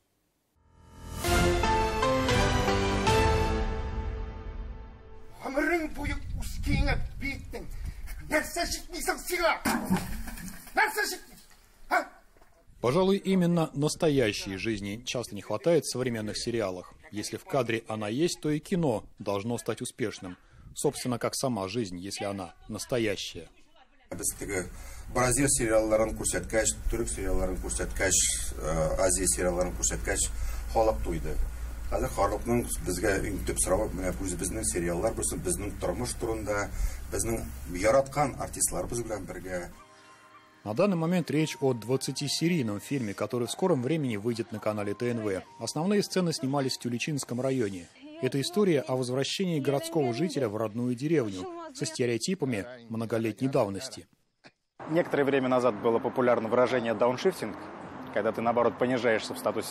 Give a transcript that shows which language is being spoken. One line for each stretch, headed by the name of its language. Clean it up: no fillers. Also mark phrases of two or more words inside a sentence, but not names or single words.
Russian: Пожалуй, именно настоящей жизни часто не хватает в современных сериалах. Если в кадре она есть, то и кино должно стать успешным. Собственно, как сама жизнь, если она настоящая.
Tatar: Бразил сериалларын күрсәткәч, түрек сериалларын күрсәткәч, Азия сериалларын күрсәткәч, халык туйды. Хәзер халыкның безгә иң төп соравы менә үзебезнең сериаллар булсын, безнең тормыш турында, безнең яраткан артистларыбыз белән бергә.
Russian: На данный момент речь о 20-серийном фильме, который в скором времени выйдет на канале ТНВ. Основные сцены снимались в Тюльчинском районе. Это история о возвращении городского жителя в родную деревню со стереотипами многолетней давности. Некоторое время назад было популярно выражение «дауншифтинг», когда ты, наоборот, понижаешься в статусе.